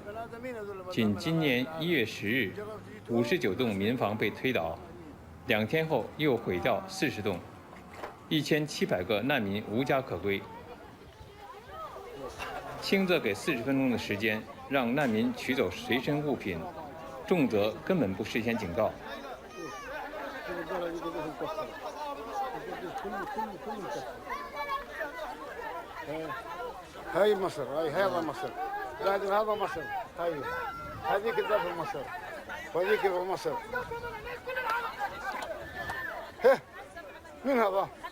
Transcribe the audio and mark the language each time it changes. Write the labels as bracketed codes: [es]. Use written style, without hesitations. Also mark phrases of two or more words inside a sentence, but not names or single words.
[zh] 仅今年1月10日，59栋民房被推倒，2天后又毁掉40栋，1700个难民无家可归。轻则给40分钟的时间让难民取走随身物品，重则根本不事先警告。 [ar] هاي مصر، هذا مصر، بعدين هذا مصر، هاي هذيك الدار في مصر، وهذيك في مصر. من هذا؟